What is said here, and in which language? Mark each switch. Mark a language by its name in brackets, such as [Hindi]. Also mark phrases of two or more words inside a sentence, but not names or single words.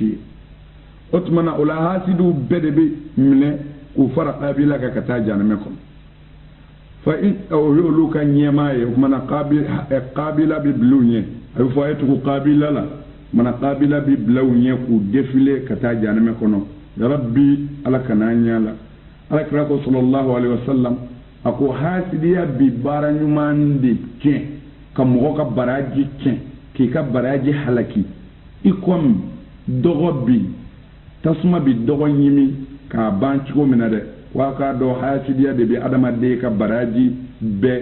[Bambara] ye o tuma na o la hasidiw bɛɛ de bɛ minɛ k'u fara Qabila kan ka taa jahanama kɔnɔ fa o y'olu ka ɲɛmaa ye o tuma na Qabila bɛ bila u ɲɛ a bɛ fɔ a ye tugu Qabila la o tuma na Qabila bɛ bila u ɲɛ k'u défiler ka taa jahanama kɔnɔ yarabi Ala kana an ɲɛ la Alakira ko [Arabic] صلى الله عليه وسلم [Bambara] a ko hasidiya bi baara ɲuman de tiɲɛ ka mɔgɔ ka baraji tiɲɛ k'i ka baraji halaki i comme dɔgɔ bi tasuma bi dɔgɔ ɲimi k'a ban cogo min na dɛ wa k'a dɔn hasidiya de bɛ adamaden ka baraji bɛɛ